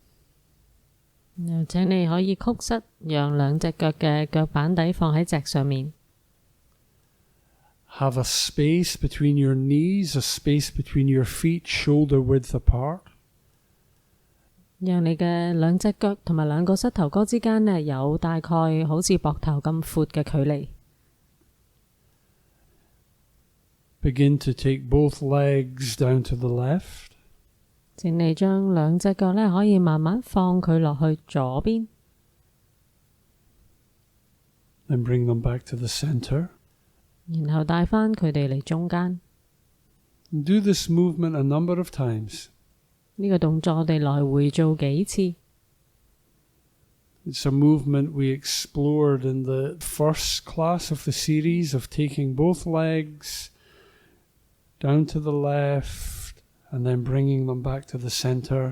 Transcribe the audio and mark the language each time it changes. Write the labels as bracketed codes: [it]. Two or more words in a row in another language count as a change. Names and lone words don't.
[yue] 請你可以曲膝，讓兩隻腳嘅腳板底放喺脊上面。 [en] Have a space between your knees, a space between your feet, shoulder width apart. [yue] 讓你嘅兩隻腳同埋兩個膝頭哥之間呢，有大概好似膊頭咁闊嘅距離。 [en] Begin to take both legs down to the left. [yue] 請你將兩隻腳呢可以慢慢放佢落去左邊， [en] Then bring them back to the center. [yue] 然後帶返佢哋嚟中間。 [en] Do this movement a number of times. [yue] 呢個動作我哋來回做幾次。 [en] It's a movement we explored in the first class of the series of taking both legs down to the left and then bringing them back to the center.